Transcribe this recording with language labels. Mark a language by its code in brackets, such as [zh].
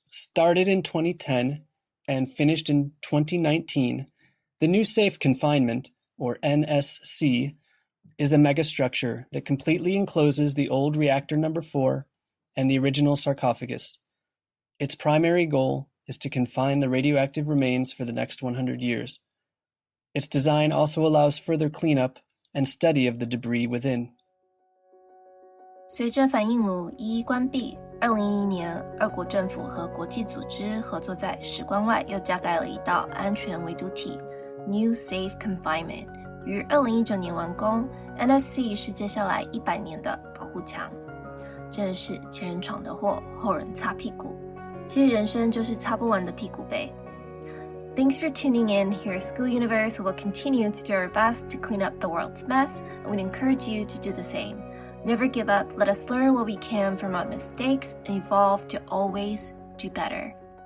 [en] Started in 2010 and finished in 2019, the new safe confinement, or NSC, is a megastructure that completely encloses the old reactor number 4 and the original sarcophagus. Its primary goal is to confine the radioactive remains for the next 100 years. Its design also allows further cleanup and study of the debris within. [zh] 随着反应炉一一关闭，2011年，俄国政府和国际组织合作在石棺外又加盖了一道安全围堵体 New Safe Confinement， 于2019年完工。 NSC 是接下来100年的保护墙。真是前人闯的祸，后人擦屁股。其实人生就是擦不完的屁股呗。 [en] Thanks for tuning in. Here at School Universe, we will continue to do our best to clean up the world's mess, and we encourage you to do the same.Never give up. Let us learn what we can from our mistakes and evolve to always do better.